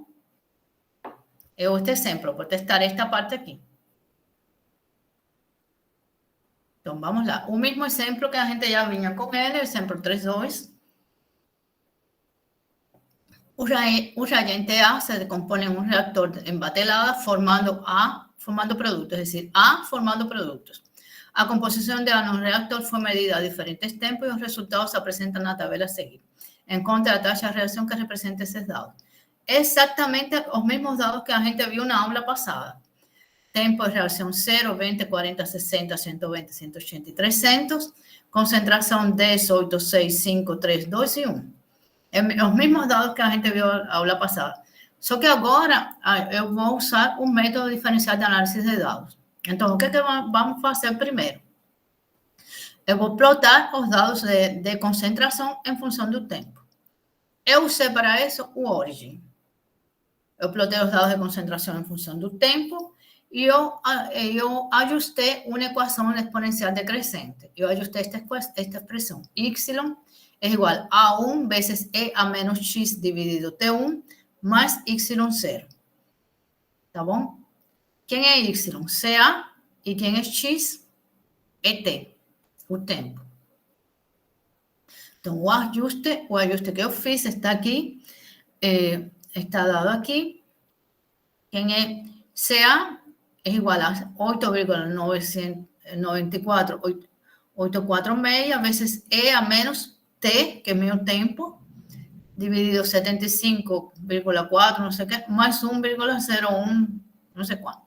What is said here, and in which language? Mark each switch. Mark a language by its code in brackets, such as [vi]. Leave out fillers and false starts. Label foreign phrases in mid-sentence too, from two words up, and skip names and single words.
[pt] Este exemplo, vou testar esta parte aqui. Então, vamos lá. O mesmo exemplo que a gente já vinha com ele, exemplo 3.2. O reagente [es] A se decompone en un reactor en batelada formando productos, es decir, A formando productos. La composición de A en un reactor fue medida a diferentes tiempos y los resultados se presentan en la tabla a seguir. Encontre la tasa de reacción que representa esos dados. Exactamente los mismos dados que la gente vio en la aula pasada. Tiempo de reacción 0, 20, 40, 60, 120, 180 y 300. Concentración 10, 8, 6, 5, 3, 2 y 1. [pt] Os mesmos dados que a gente viu na aula passada. Só que agora eu vou usar um método diferenciado de análise de dados. Então, o que vamos fazer primeiro? Eu vou plotar os dados de concentração em função do tempo. Eu usei para isso o Origin. Eu plotei os dados de concentração em função do tempo e eu ajustei uma equação exponencial decrescente. Eu ajustei esta expressão. [es] Y es igual a 1 veces E a menos X dividido T1 más Y0. [pt] ¿Está bom? [es] ¿Quién es Y? CA. ¿Y quién es X? ET, [pt] o tempo. Então, o ajuste que eu fiz está aqui, está dado aqui. Quem é CA é igual a 8,846 vezes E a menos T, que é meu tempo, dividido 75,4, não sei o que, mais 1,01, não sei quanto.